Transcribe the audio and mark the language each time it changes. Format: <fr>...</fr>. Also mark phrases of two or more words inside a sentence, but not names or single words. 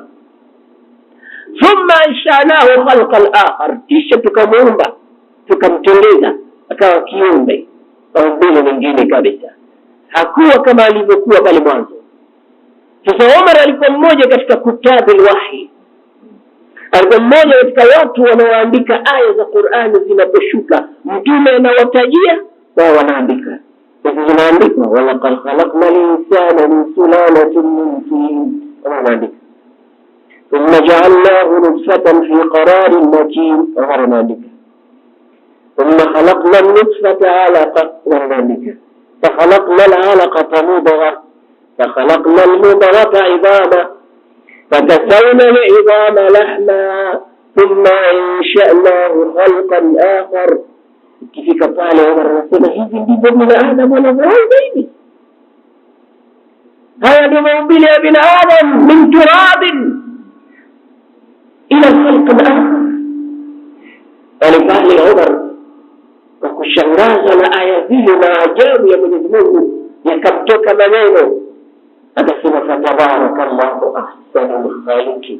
<ar>ثم أنشأناه خلقا آخر,</ar> <sw>kisha tukamuumba tukamtengeza akawa kiumbe maumbile mengine kabisa, hakuwa kama alivyokuwa pale mwanzo. Sasa Umar alikuwa mmoja katika kutabil wahi, alikuwa mmoja katika watu wanaoandika aya za Qur'ani zinaposhuka. Mtume anawatajia wao wanaandika. Sasa zinaandikwa</sw> <ar>ولقد خلقنا الإنسان من سلالة من طين,</ar> <sw>wanaandika.</sw> <ar>ثم جعلناه نطفة في قرار مكين, wanaandika. ثم خلقنا النطفة علقة, wanaandika. فخلقنا العلقة مضغة فخلقنا المضغة عظاما فكسونا العظام لحما ثم انشأناه خلقا آخر.</ar> <sw>Ikifika pale wanasema hivi ndivyo binadamu wanavyoanza hivi. Haya ndio maumbile ya binadamu,</sw> <ar>من تراب إلى خلق آخر.</ar> <sw>Alipale Umar kwa kushangazwa na aya zile na ajabu ya Mwenyezi Mungu, yakamtoka maneno akasema</sw> <ar>فتبارك الله أحسن الخالقين.</ar>